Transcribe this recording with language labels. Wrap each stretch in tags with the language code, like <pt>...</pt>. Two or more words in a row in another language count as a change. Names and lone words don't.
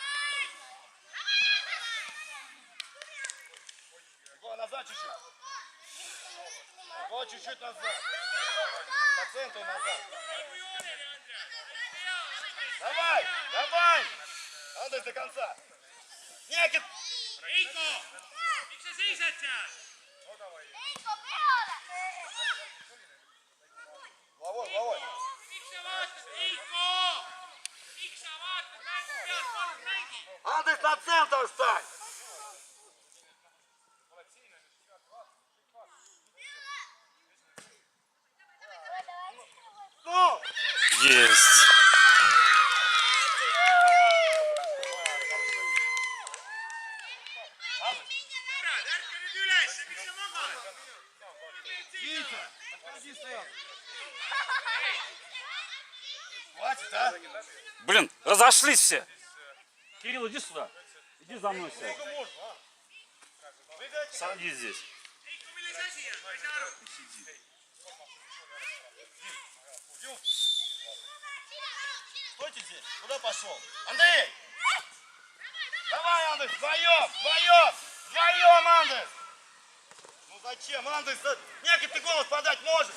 <ru>Егор, назад чуть-чуть. Егор, чуть-чуть назад. По центру назад. Давай! Андерс до конца. Некит!</ru> <et>Rico! Miks sa seisad seal?</et> <ru>Головой.</ru> <et>Miks sa vaatad, Rico? Miks sa vaatad mängu pealt, palun mängi!</et> <ru>Андерс на центр встань! Ну! Есть.</ru> <et>Sõbrad, ärka nüüd üles, miks sa magad?</et> <ru>Витя, отходи сразу. Хватит, а? Блин, разошлись все. Кирилл, иди сюда. Иди за мной сядь. Садись здесь.</ru> <et>Rico, milles asi on? Ma ei saa aru.</et> <ru>Стойте здесь. Куда пошел? Андрей! Давай, Андерс, вдвоем, Андерс! Ну зачем, Андерс? Некит, ты голос подать можешь?</ru>